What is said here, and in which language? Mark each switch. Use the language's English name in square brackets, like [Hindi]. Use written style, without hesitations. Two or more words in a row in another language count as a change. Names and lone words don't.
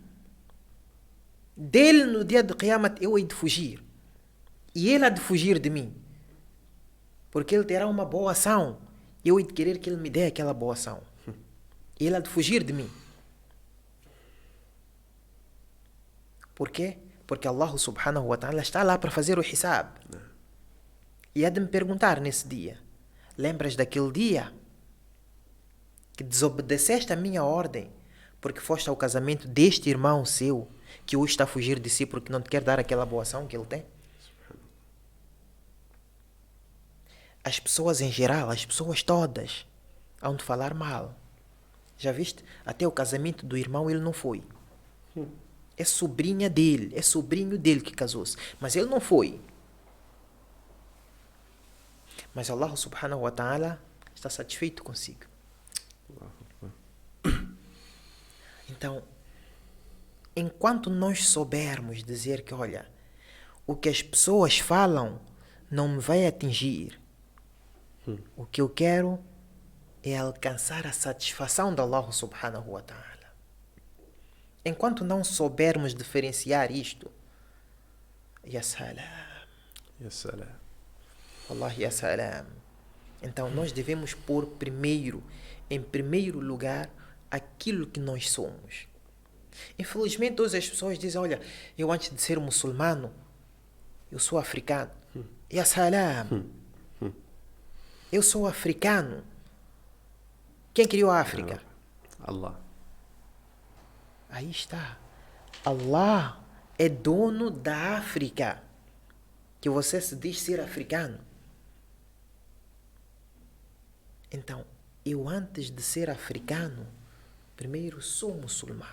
[Portuguese] Dele no dia de Qiyamah eu hei de fugir. E ele há de fugir de mim. Porque ele terá uma boa ação. Eu hei de querer que ele me dê aquela boa ação. Ele há de fugir de mim. Por quê? Porque Allah [Arabic] سبحانه وتعالى [Portuguese] está lá para fazer o hisab. E há de me perguntar nesse dia: lembras daquele dia que desobedeceste a minha ordem porque foste ao casamento deste irmão seu que hoje está a fugir de si porque não te quer dar aquela boa ação que ele tem? As pessoas em geral, as pessoas todas, hão de falar mal. Já viste? Até o casamento do irmão ele não foi. É sobrinha dele, é sobrinho dele que casou-se. Mas ele não foi. Mas Allah [Arabic] سبحانه وتعالى [Portuguese] está satisfeito consigo. Então, enquanto nós soubermos dizer que, olha, o que as pessoas falam não me vai atingir. O que eu quero é alcançar a satisfação de Allah [Arabic] سبحانه وتعالى. [Portuguese] Enquanto não soubermos diferenciar isto, [Arabic] يا سلام. يا سلام. والله يا سلام. [Portuguese] Então nós devemos pôr em primeiro lugar, aquilo que nós somos. Infelizmente todas as pessoas dizem: olha, eu antes de ser muçulmano, eu sou africano. [Arabic] يا سلام. [Portuguese] Eu sou africano. Quem criou a África? Allah. Aí está. Allah é dono da África. Que você se diz ser africano. Então, eu antes de ser africano, primeiro sou muçulmano.